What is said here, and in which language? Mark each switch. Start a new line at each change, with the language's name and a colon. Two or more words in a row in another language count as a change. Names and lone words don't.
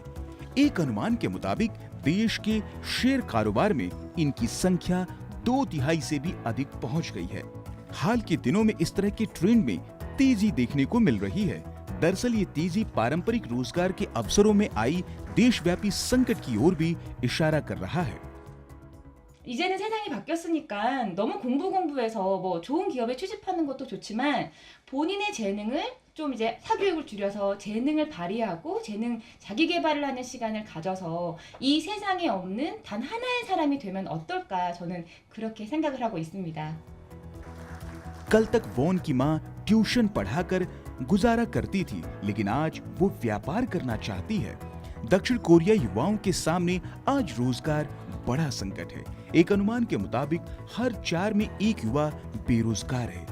Hindi: एक अनुमान के मुताबिक देश के शेयर कारोबार में इनकी संख्या 2/3 से भी अधिक पहुंच गई है। हाल के दिनों में इस तरह के ट्रेंड में तेजी देखने को मिल रही है। दरअसल ये तेजी पारंपरिक रोजगार के अवसरों में आई देशव्यापी संकट की ओर भी इशारा कर रहा है।
Korean: 이제는 세상이 바뀌었으니까 너무 공부해서 뭐 좋은 기업에 취직하는 것도 좋지만 본인의 재능을 좀 이제 사교육을 줄여서 재능을 발휘하고 자기 개발을 하는 시간을 가져서 이 세상에 없는 단 하나의 사람이 되면 어떨까 저는 그렇게 생각을 하고 있습니다.
Hindi: कल तक वॉन की मां ट्यूशन पढ़ाकर गुजारा करती थी, लेकिन आज वो व्यापार करना चाहती है। दक्षिण कोरिया युवाओं के सामने आज रोजगार बड़ा संकट है। एक अनुमान के मुताबिक हर 4 में 1 युवा बेरोजगार है।